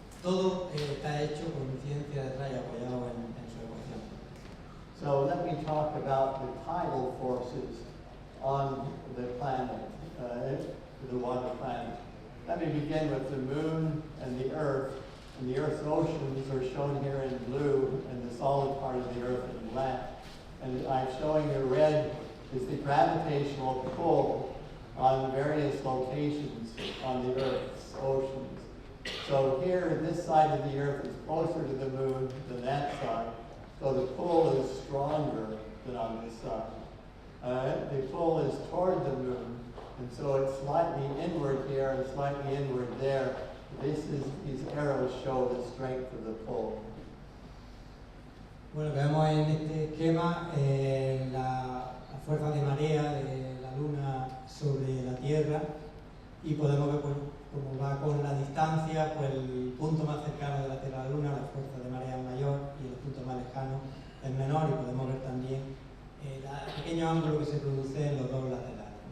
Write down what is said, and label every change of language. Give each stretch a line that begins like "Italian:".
Spanish: Todo está hecho con ciencia detrás y apoyado en su ecuación.
English: So let me talk about the tidal forces on the planet, the water planet. Let me begin with the moon and the earth. And the earth's oceans are shown here in blue, and the solid part of the earth in black. And I'm showing you red is the gravitational pull on various locations on the earth's oceans. So here, this side of the earth is closer to the moon than that side. So the pull is stronger than on this side. The pull is toward the moon, and so it's slightly inward here and slightly inward there. These arrows show the strength of the pull.
Spanish: Bueno, vemos en este esquema la fuerza de marea de la Luna sobre la Tierra y podemos ver pues, cómo va con la distancia, pues el punto más cercano de la Tierra a la Luna, la fuerza de marea es mayor y el punto más lejano es menor, y podemos ver también el pequeño ángulo que se produce en los dos laterales.